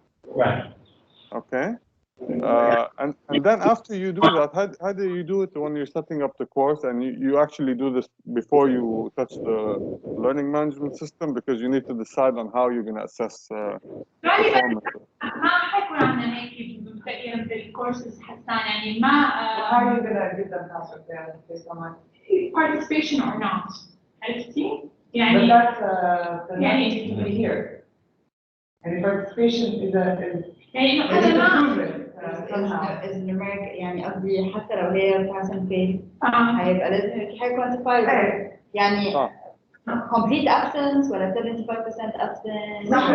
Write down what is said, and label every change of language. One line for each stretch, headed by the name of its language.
English: Right. Okay. And then after you do that, how do you do it when you're setting up the course and you actually do this before you touch the learning management system because you need to decide on how you're going to assess performance.
Arabic: ما حيكون عندنا هيك تقريبا بالكورسز حسان يعني ما
English: How are you gonna give them pass or fail based on what? participation or not.
Arabic: عرفتي؟
English: But
Arabic: يعني
English: that's needs to be here. And participation is
Arabic: يعني هذا ما
English: is numeric
Arabic: يعني قصدي حتى لو هي مثلا فين هيبقى لازم حاجة quantifiable يعني
English: complete absence
Arabic: ولا
English: 75% absence